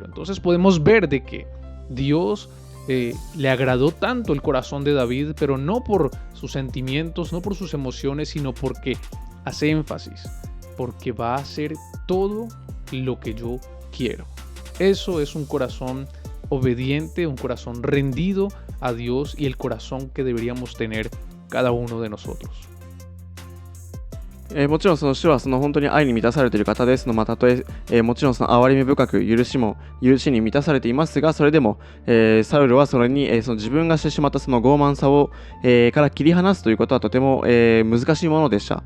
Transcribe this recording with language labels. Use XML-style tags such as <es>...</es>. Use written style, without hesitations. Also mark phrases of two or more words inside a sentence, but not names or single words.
<es>Entonces podemos ver de que Dios le agradó tanto el corazón de David, pero no por sus sentimientos, no por sus emociones, sino porque hace énfasis, porque va a hacer todo lo que yo quiero. Eso es un corazón obediente, un corazón rendido a Dios y el corazón que deberíamos tener cada uno de nosotros.</es> <ja>もちろん主は本当に愛に満たされている方です。たとえもちろん憐れみ深く許しに満たされていますが、それでも、サウルはそれに、自分がしてしまった傲慢さを、から切り離すということはとても、難しいものでした。</ja>